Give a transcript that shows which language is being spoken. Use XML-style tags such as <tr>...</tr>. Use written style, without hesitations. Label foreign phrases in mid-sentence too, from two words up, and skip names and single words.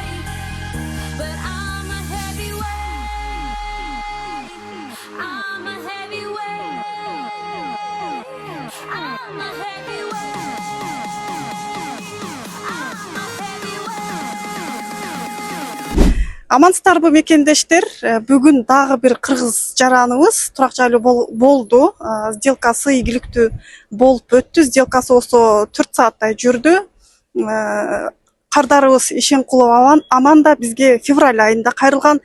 <en>But I'm a heavyweight. I'm a heavyweight. I'm a heavyweight. I'm a heavyweight.</en> <ky>амансыздарбы мекендештер, бүгүн дагы бир кыргыз жараныбыз турак жайлуу болду. Сделкасы ийгиликтүү болуп өттү. Сделкасы болсо 4 сааттай жүрдү. Кардарыбыз Ишенкулов Аманда бизге февраль айында кайрылган.</ky>